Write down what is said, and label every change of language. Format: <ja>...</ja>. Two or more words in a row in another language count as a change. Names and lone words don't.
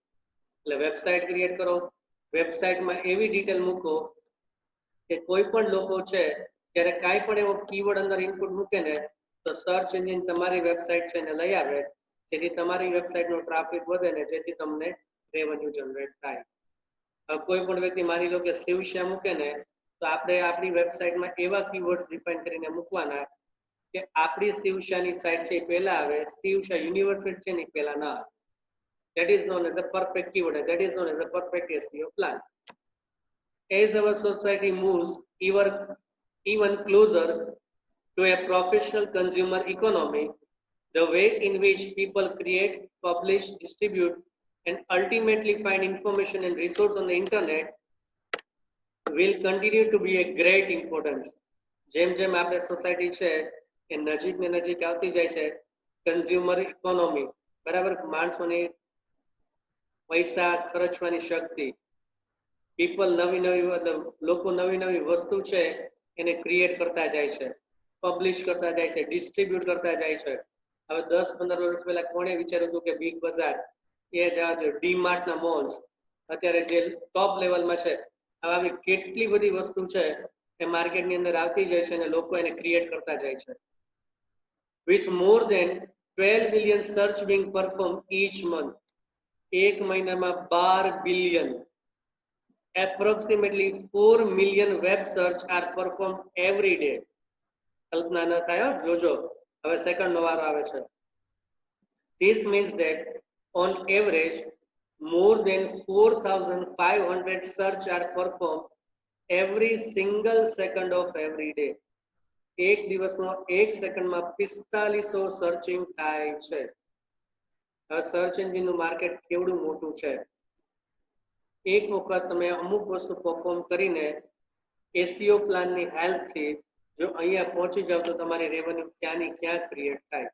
<gu>એટલે વેબસાઇટ ક્રિએટ કરો, વેબસાઇટમાં એવી ડિટેલ મૂકો કે કોઈ પણ લોકો છે ત્યારે કાંઈ પણ એવો કીવર્ડ અંદર ઇનપુટ મૂકે ને તો</gu> <en>search engine</en> <gu>તમારી વેબસાઇટ છે એને લઈ આવે, જેથી તમારી વેબસાઇટનો ટ્રાફિક વધે ને જેથી તમને</gu> <en>revenue generate</en> <gu>થાય. હવે કોઈ પણ વ્યક્તિ માની લો કે શિવશ્યા મૂકે ને તો આપણે આપણી વેબસાઇટમાં એવા</gu> <en>keywords define</en> <gu>કરીને મૂકવાના કે આપણી શિવશાની સાઇટ છે એ પહેલા આવે, શિવશા યુનિવર્સિટી છે ને એ પહેલા ના આવે.</gu> <en>That is known as a perfect keyword, and that is known as a perfect SEO plan. As our society moves even closer to a professional consumer economy, the way in which people create, publish, distribute, and ultimately find information and resource on the internet will continue to be a great importance.</en> <gu>જેમ જેમ આપણે સોસાયટી છે એ નજીક ને નજીક આવતી જાય છે,</gu> <en>consumer economy,</en> <gu>બરાબર, માણસોની પૈસા ખર્ચવાની શક્તિ, પીપલ નવી નવી મતલબ લોકો નવી નવી વસ્તુ છે એને ક્રિએટ કરતા જાય છે, પબ્લિશ કરતા જાય છે, ડિસ્ટ્રીબ્યુટ કરતા જાય છે. હવે 10-15 વર્ષ પહેલા કોણે વિચાર્યું હતું કે બિગ બજાર એ જ ડીમાર્ટના મોલ્સ અત્યારે જે ટોપ લેવલમાં છે, હવે આવી કેટલી બધી વસ્તુ છે એ માર્કેટની અંદર આવતી જાય છે અને લોકો એને ક્રિએટ કરતા જાય છે.</gu> <en>With more than 12 billion search being performed each month,</en> <gu>એક મહિનામાં 12 બિલિયન,</gu> <en>approximately 4 million web search are performed every day.</en> <gu>કલ્પના ન થાય, જોજો હવે સેકન્ડનો વારો આવે છે.</gu> <en>This means that on average more than 4,500 search are performed every single second of every day.</en> <gu>એક દિવસમાં એક સેકન્ડમાં 4500 સર્ચિંગ થાય છે. સર્ચ એન્જિનનું માર્કેટ કેવડું મોટું છે. એક વખત તમે અમુક વસ્તુ પરફોર્મ કરીને એસઈઓ પ્લાનની હેલ્પથી જો અહીંયા પહોંચી જાવ તો તમારી રેવન્યુ ક્યાંની ક્યાં ક્રિએટ થાય.</gu>